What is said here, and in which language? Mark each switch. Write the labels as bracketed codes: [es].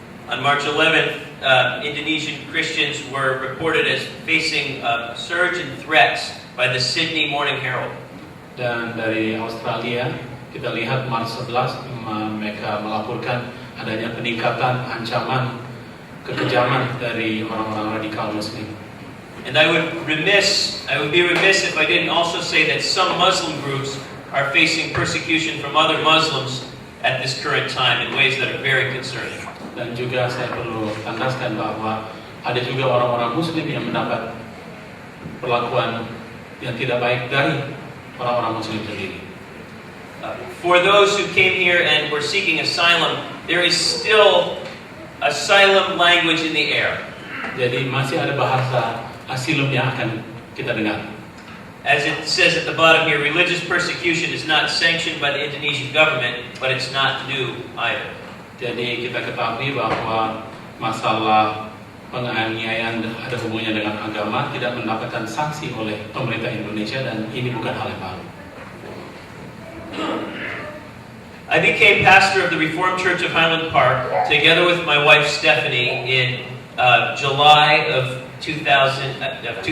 [en] On March 11th, Indonesian Christians were reported as facing a surge in threats by the Sydney Morning Herald. [id] Dan dari Australia, kita lihat Maret 11 mereka melaporkan adanya peningkatan ancaman kekejaman dari orang-orang radikal Muslim. [en] And I would be remiss if I didn't also say that some Muslim groups are facing persecution from other Muslims at this current time in ways that are very concerning. [id] Dan juga saya perlu tandaskan bahwa ada juga orang-orang Muslim yang mendapat perlakuan yang tidak baik dari orang-orang Muslim sendiri. [en] For those who came here and were seeking asylum, there is still asylum language in the air. [id] Jadi masih ada bahasa asilum yang akan kita dengar. [en] As it says at the bottom here, religious persecution is not sanctioned by the Indonesian government, but it's not new either. [id] Jadi kita ketahui bahwa masalah penganiayaan ada hubungannya dengan agama tidak mendapatkan sanksi oleh pemerintah Indonesia, dan ini bukan hal yang baru. [en] I became pastor of the Reformed Church of Highland Park together with my wife Stephanie in July of 2001.